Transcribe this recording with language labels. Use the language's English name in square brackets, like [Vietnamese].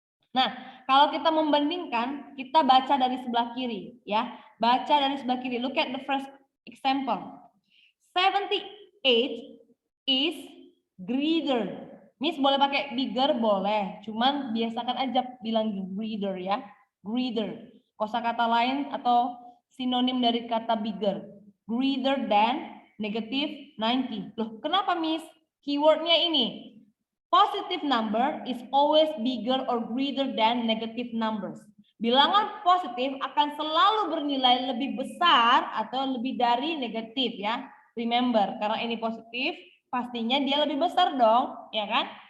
[Indonesian] Nah, kalau kita membandingkan, kita baca dari sebelah kiri ya. Baca dari sebelah kiri. [English] Look at the first example. 78 is greater. [Indonesian] Miss boleh pakai bigger boleh, cuman biasakan aja bilang greater ya. Greater. Kosakata lain atau sinonim dari kata bigger. [English] Greater than negative 90. [Indonesian] Loh, kenapa [English] Miss? [Indonesian] Keywordnya ini. [English] Positive number is always bigger or greater than negative numbers. [Indonesian] Bilangan positif akan selalu bernilai lebih besar atau lebih dari negatif ya. Remember, karena ini positif, pastinya dia lebih besar dong, ya kan?